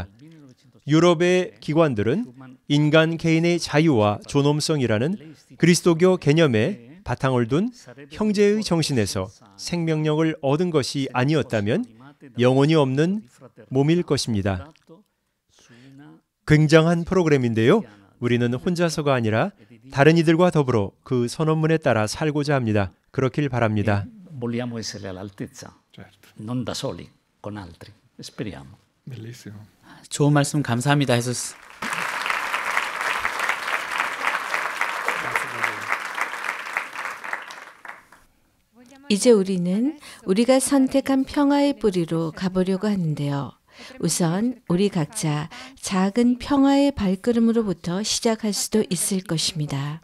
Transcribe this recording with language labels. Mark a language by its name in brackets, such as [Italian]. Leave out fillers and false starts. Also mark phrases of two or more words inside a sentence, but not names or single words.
[Korean] 유럽의 기관들은 인간 개인의 자유와 존엄성이라는 그리스도교 개념에 바탕을 둔 형제의 정신에서 생명력을 얻은 것이 아니었다면 영혼이 없는 몸일 것입니다. 굉장한 프로그램인데요. 우리는 혼자서가 아니라 다른 이들과 더불어 그 선언문에 따라 살고자 합니다. 그렇길 바랍니다. [Italian] Vogliamo essere all'altezza, non da soli, con altri. Speriamo. Bellissimo. [Korean] 좋은 말씀 감사합니다, 헤수스. 이제 우리는 우리가 선택한 평화의 뿌리로 가보려고 하는데요. 우선 우리 각자 작은 평화의 발걸음으로부터 시작할 수도 있을 것입니다.